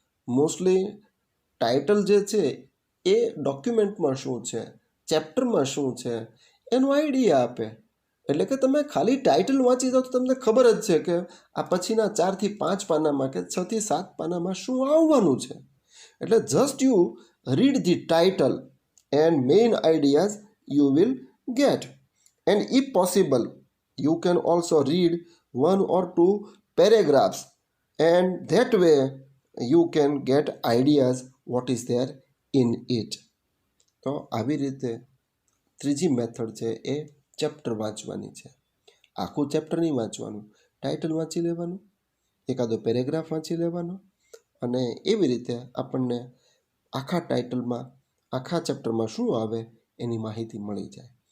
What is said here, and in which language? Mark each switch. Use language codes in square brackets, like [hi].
[gu] Mostly title જે છે એ ડોક્યુમેન્ટમાં શું છે, ચેપ્ટરમાં શું છે એનો આઈડિયા આપે. એટલે કે તમે ખાલી ટાઇટલ વાંચી જાઓ તો તમને ખબર જ છે કે આ પછીના 4 થી 5 પાનામાં કે 6 થી 7 પાનામાં શું આવવાનું છે. [en] એટલે just you read the title and main ideas you will get. And if possible you can also read 1 or 2 paragraphs, and that way you can get ideas what is there in it. [gu] તો આવી રીતે ત્રીજી method છે એ chapter વાંચવાની છે. આખું chapter નહીં વાંચવાનું, ટાઇટલ વાંચી લેવાનું, એકાદો પેરેગ્રાફ વાંચી લેવાનો, અને એવી રીતે આપણને આખા ટાઇટલમાં આખા ચેપ્ટરમાં શું આવે એની માહિતી મળી જાય.